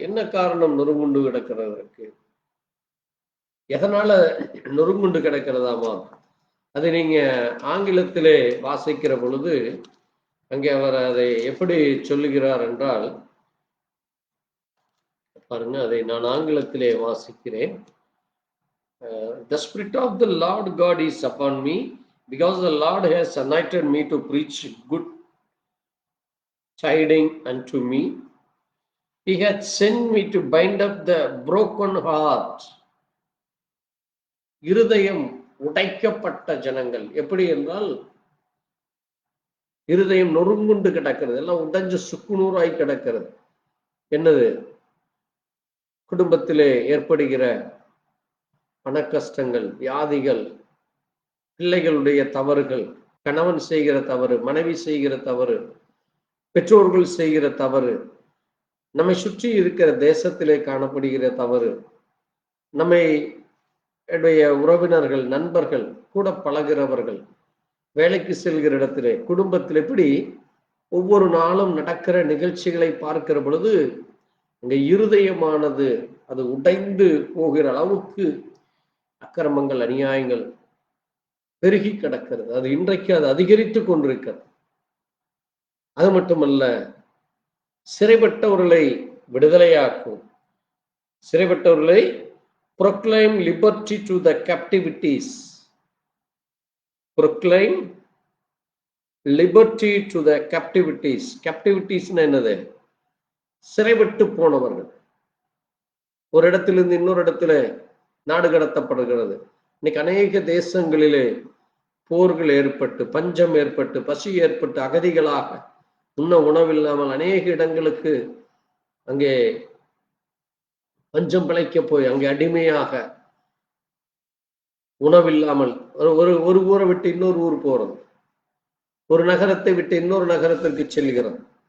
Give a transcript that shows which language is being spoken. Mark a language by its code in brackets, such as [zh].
[ta] என்ன காரணம் நொறுங்குண்டு கிடக்கிறதற்கு? எதனால நொறுங்குண்டு கிடக்கிறதாமா? அதை நீங்க ஆங்கிலத்திலே வாசிக்கிற பொழுது அங்கே அவர் அதை எப்படி சொல்லுகிறார் என்றால், பாருங்க, அதை நான் ஆங்கிலத்திலே வாசிக்கிறேன். [en] The Spirit of the Lord God is upon me, because the Lord has anointed me to preach good tidings unto me. He hath sent me to bind up the broken heart. [ta] இருதயம் உடைக்கப்பட்ட ஜனங்கள். எப்படி என்றால், இருதயம் நொறுங்குண்டு கிடக்கிறது, எல்லாம் உடைஞ்சு சுக்குநூறாய் கிடக்கிறது. என்னது? குடும்பத்திலே ஏற்படுகிற பண கஷ்டங்கள், வியாதிகள், பிள்ளைகளுடைய தவறுகள், கணவன் செய்கிற தவறு, மனைவி செய்கிற தவறு, பெற்றோர்கள் செய்கிற தவறு, நம்மை சுற்றி இருக்கிற தேசத்திலே காணப்படுகிற தவறு, நம்மை உறவினர்கள், நண்பர்கள், கூட பழகிறவர்கள், வேலைக்கு செல்கிற இடத்திலே, குடும்பத்தில், இப்படி ஒவ்வொரு நாளும் நடக்கிற நிகழ்ச்சிகளை பார்க்கிற பொழுது அங்க இருதயமானது அது உடைந்து போகிற அளவுக்கு அக்கிரமங்கள், அநியாயங்கள் பெருகி கிடக்கிறது. அது இன்றைக்கு அது அதிகரித்து கொண்டிருக்கிறது. அது மட்டுமல்ல, சிறைப்பட்டவர்களை விடுதலையாக்கும், சிறைப்பட்டவர்களை [en] proclaim liberty to the captivities, proclaim liberty to the captivities. [ta] captivities என்னது? சிறைப்பட்டு போனவர்கள், ஒரு இடத்திலிருந்து இன்னொரு இடத்துல நாடு கடத்தப்படுகிறது. இன்னைக்கு அநேக தேசங்களிலே போர்கள் ஏற்பட்டு, பஞ்சம் ஏற்பட்டு, பசி ஏற்பட்டு, அகதிகளாக, உண்ண உணவில்லாமல் அநேக இடங்களுக்கு அங்கே பஞ்சம் பிழைக்க போய் அங்கே அடிமையாக உணவில்லாமல் ஒரு ஊரை விட்டு இன்னொரு ஊர் போறது, ஒரு நகரத்தை விட்டு இன்னொரு நகரத்திற்கு செல்கிறோம்.